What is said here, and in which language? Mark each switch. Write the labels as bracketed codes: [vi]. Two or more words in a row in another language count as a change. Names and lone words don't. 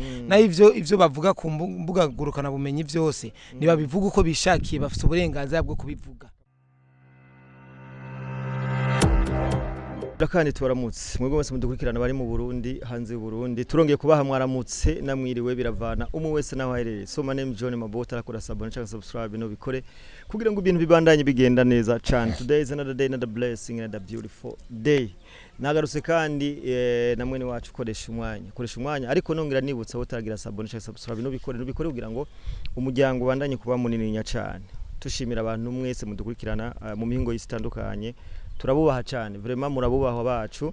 [rn] Na ivyo bavuga ku mbuga gurukana bumenyi vyose niba bivuga uko bishakiye bafite uburenganzira bwo kubivuga. Rakani tubaramutse mwebwe mwese mudukurikirana bari mu Burundi hanze y'u Burundi turongeye kubaha mwaramutse namwiriwe biravana umwe wese naho aherereye. [en] So my name [rn] John Mabota arakora sabone cyangwa subscribe no bikore kugira ngo ibintu bibandanye bigenda neza cyane. [en] Today is another day, another blessing, another beautiful day. [rn] Nagarutse kandi namwe ni wacu koresha umwanya ariko nongera nibutsa utagira sabone cyangwa subscribe no bikore kugira ngo umuryango bandanye kuba munini nya cyane. Tushimira abantu mwese mudukurikirana mu mihingo yisitandukanye. Turabubaha cyane vraiment murabubahwa bacu.